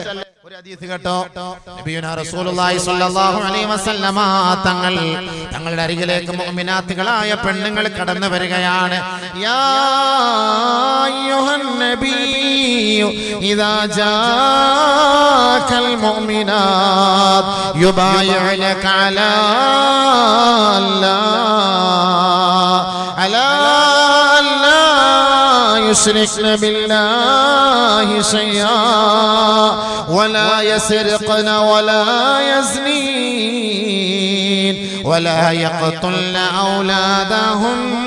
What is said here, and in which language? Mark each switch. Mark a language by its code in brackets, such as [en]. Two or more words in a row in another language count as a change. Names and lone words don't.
[ml] ഒരു ഹദീസ് കേട്ടോ, [ar] نبينا رسول الله صلى الله عليه وسلم [ml] തങ്ങളുടെ അരികിലേക്ക് മുഅ്മിനാത്തുകളായ പെണ്ണുങ്ങൾ കടന്നു വരികയാണ്. [ar] يا أيها النبي إذا جاءك المؤمنات يبايعنك على يشركن بالله شيئا ولا يسرقن ولا يزنين ولا يقتلن أولادهن